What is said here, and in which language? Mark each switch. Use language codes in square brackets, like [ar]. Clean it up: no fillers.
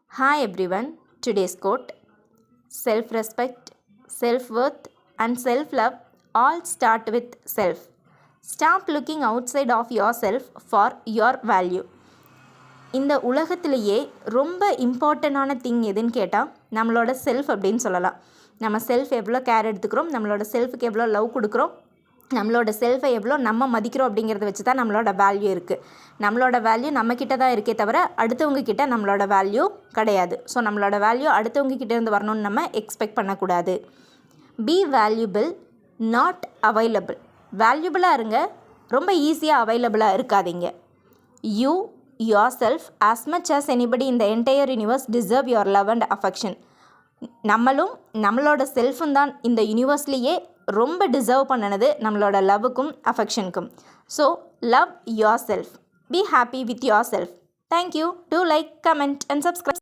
[en] Hi everyone, today's quote: self respect, self worth, and self love all start with self. Stop looking outside of yourself for your value. [ta] இந்த உலகத்திலேயே ரொம்ப இம்பார்ட்டண்டான thing எதுன்னு கேட்டால் நம்மளோட self அப்படின்னு சொல்லலாம். நம்ம செல்ஃப் எவ்வளோ கேர் எடுத்துக்கிறோம், நம்மளோட செல்ஃபுக்கு எவ்வளோ லவ் கொடுக்குறோம், நம்மளோட செல்ஃபை எவ்வளோ நம்ம மதிக்கிறோம் அப்படிங்கிறத வச்சு தான் நம்மளோட வேல்யூ இருக்குது. நம்மளோட வேல்யூ நம்மக்கிட்ட தான் இருக்கே தவிர அடுத்தவங்க கிட்ட நம்மளோட வேல்யூ கிடையாது. ஸோ நம்மளோட வேல்யூ அடுத்தவங்க கிட்டேருந்து வரணும்னு நம்ம எக்ஸ்பெக்ட் பண்ணக்கூடாது. [en] Be valuable, not available. [ta] வேல்யூபிளாக இருங்க, ரொம்ப ஈஸியாக அவைலபிளாக இருக்காதீங்க. [en] You yourself as much as anybody in the entire universe deserve your love and affection. [ta] நம்மளும் நம்மளோட செல்ஃபும் தான் இந்த யூனிவர்ஸ்லேயே ரொம்ப டிசர்வ் பண்ணினது நம்மளோட லவ்வுக்கும் அஃபெக்ஷனுக்கும். [en] So love yourself, be happy with yourself. Thank you. Do like, comment and subscribe.